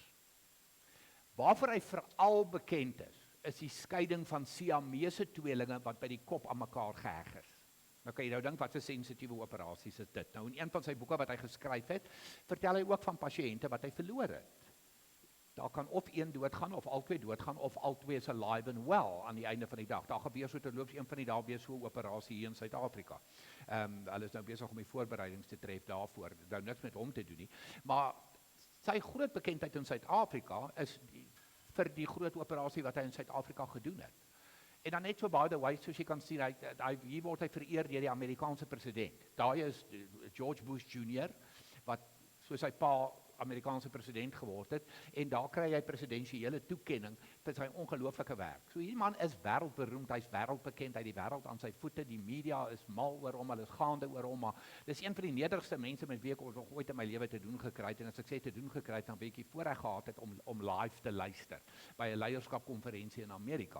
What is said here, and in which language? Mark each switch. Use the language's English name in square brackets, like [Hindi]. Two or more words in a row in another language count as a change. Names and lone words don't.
[Afrikaans] Waarvoor hy veral bekend is die skeiding van Siamese tweelinge wat by die kop aan mekaar geheg is. Nou kan jy nou dink wat 'n sensitiewe operasies is dit. Nou in een van sy boeke wat hy geskryf het, vertel hy ook van pasiënte wat hy verloor het. Daar kan of een doodgaan of albei doodgaan of albei is [English] alive and well [Afrikaans] aan die einde van die dag. Daar gebeur so terloops een van die dae weer so 'n operasie hier in Suid-Afrika. Hulle is nou besig om die voorbereidings te tref daarvoor. Nou niks met hom te doen nie, maar sy groot bekendheid in Suid-Afrika is vir die groot operasie wat hy in Suid-Afrika gedoen het. En dan net so [English] by the way, [Afrikaans] soos jy kan sien, hier word hy vereer deur die Amerikaanse president. Daai is George Bush Jr. wat soos sy pa Amerikaanse president geword het, en daar kry hy presidensiële toekenning vir sy ongelooflike werk. So hierdie man is wêreldberoemd, hy's wêreldbekend, hy het die wêreld aan sy voete, die media is mal oor hom, hulle is gaande oor hom, maar dis een van die nederigste mense met wie ek nog ooit in my lewe te doen gekry het, en as ek sê te doen gekry het, dan weet ek voorreg gehad het om live te luister by 'n leierskapkonferensie in Amerika.